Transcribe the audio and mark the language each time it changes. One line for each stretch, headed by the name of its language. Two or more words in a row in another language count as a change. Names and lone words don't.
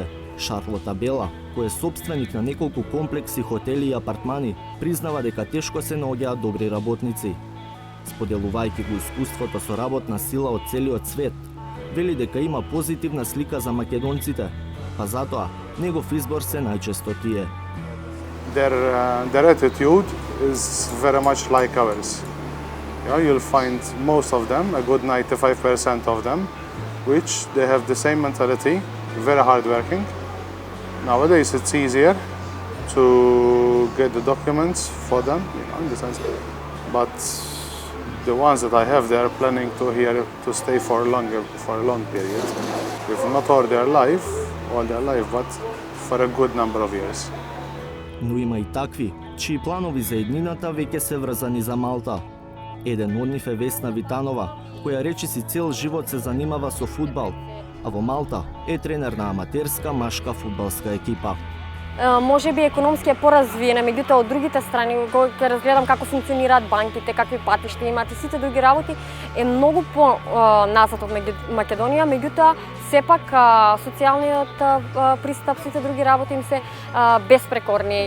Macedonian: Шарлота Бела, кој е собственик на неколку комплекси, хотели и апартмани, признава дека тешко се наоѓаат добри работници. Споделувајќи го искуството со работна сила од целиот свет, вели дека има позитивна слика за македонците, па затоа негов избор се најчесто тие.
English: Their attitude is very much like ours. You'll find most of them, a good 95% of them, which they have the same mentality, very hardworking. Nowadays it's easier to get the documents for them, in the sense. But the ones that I have, they are planning to stay for a long period. If not all their life, but for a good number of years.
Macedonian: Но има и такви, чии планови за еднината веќе се врзани за Малта. Еден од нив е Весна Витанова, која речиси цел живот се занимава со фудбал, а во Малта е тренер на аматерска машка фудбалска екипа. Може би економски е поразвиена, меѓутоа од другите страни, кога ќе разгледам како функционираат банките, какви патишта имаат и сите други работи, е многу назад од Македонија, меѓутоа сепак социјалниот пристап, сите други работи им се безпрекорни.